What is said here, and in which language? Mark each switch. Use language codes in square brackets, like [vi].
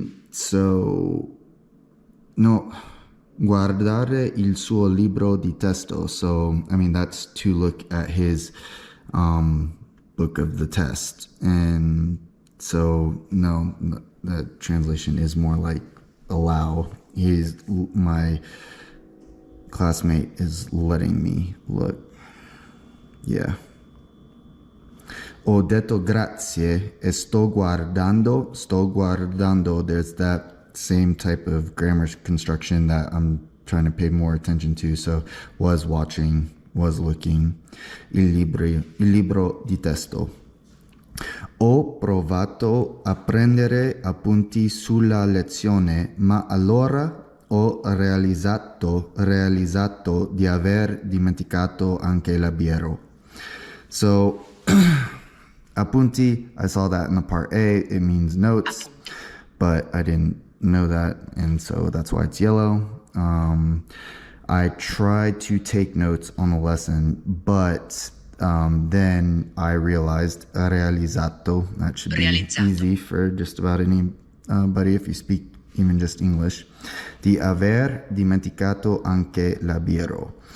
[it] So no, guardare il suo libro di testo. [en] So I mean that's to look at his book of the test. And so no, the translation is more like allow. My classmate is letting me look. Yeah. [it] Ho detto grazie e sto guardando. [en] There's that same type of grammar construction that I'm trying to pay more attention to. So was watching, was looking. [it] Il libro di testo. Ho provato a prendere appunti sulla lezione, ma allora ho realizzato di aver dimenticato anche la biero. [en] So appunti, I saw that in the part A, it means notes, but I didn't know that, and so that's why it's yellow. I tried to take notes on the lesson, but then I realized realizzato, that should be easy for just about anybody if you speak even just English, [it] di aver dimenticato anche la biero.